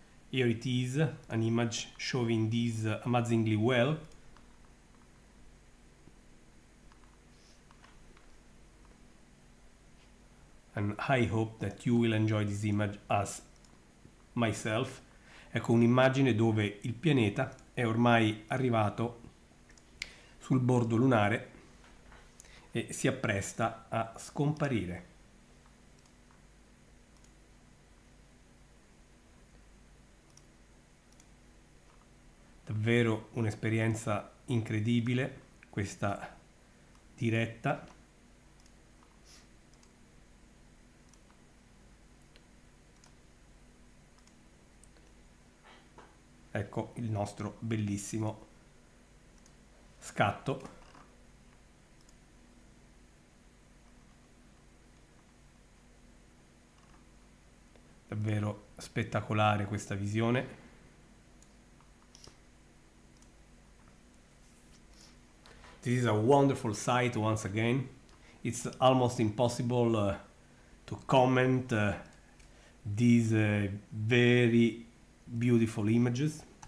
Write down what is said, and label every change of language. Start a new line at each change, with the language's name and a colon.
English: Here it is, an image showing this amazingly well. And I hope that you will enjoy this image as myself.
Italian: Ecco un'immagine dove il pianeta è ormai arrivato sul bordo lunare e si appresta a scomparire. Davvero un'esperienza incredibile questa diretta. Ecco il nostro bellissimo scatto. Davvero spettacolare questa visione.
English: This is a wonderful sight once again. It's almost impossible to comment these very beautiful images.